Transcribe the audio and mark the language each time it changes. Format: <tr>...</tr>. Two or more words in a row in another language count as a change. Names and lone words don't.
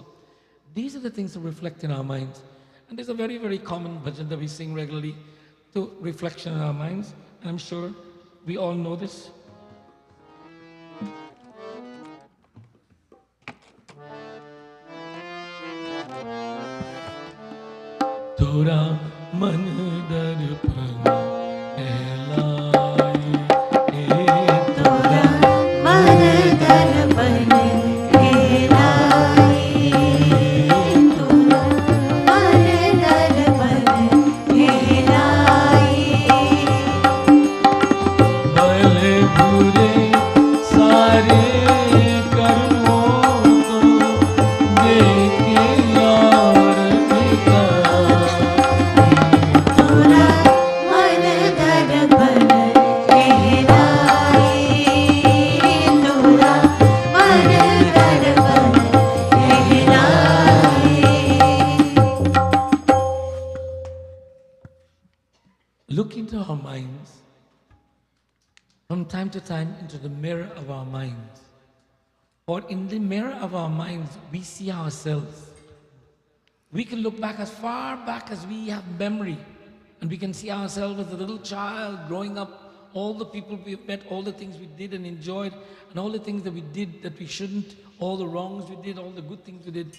<en>These are the things that reflect in our minds. And there's a very, very common bhajan that we sing regularly to reflection in our minds. And I'm sure we all know this.</en> <hi>तोरा मन दर्पण एहलाए, तोरा मन दर्पण हेलाए तोरा मन दर्पण हेलाए भले बुरे सारे कर्मों को देखे यार पिता। तोरा मन दर्पण हेलाए तोरा मन दर्पण हेलाए।</hi> <en>Look into our minds from time to time, into the mirror of our minds. Or in the mirror of our minds, we see ourselves. We can look back as far back as we have memory, and we can see ourselves as a little child growing up, all the people we've met, all the things we did and enjoyed, and all the things that we did that we shouldn't, all the wrongs we did, all the good things we did.</en>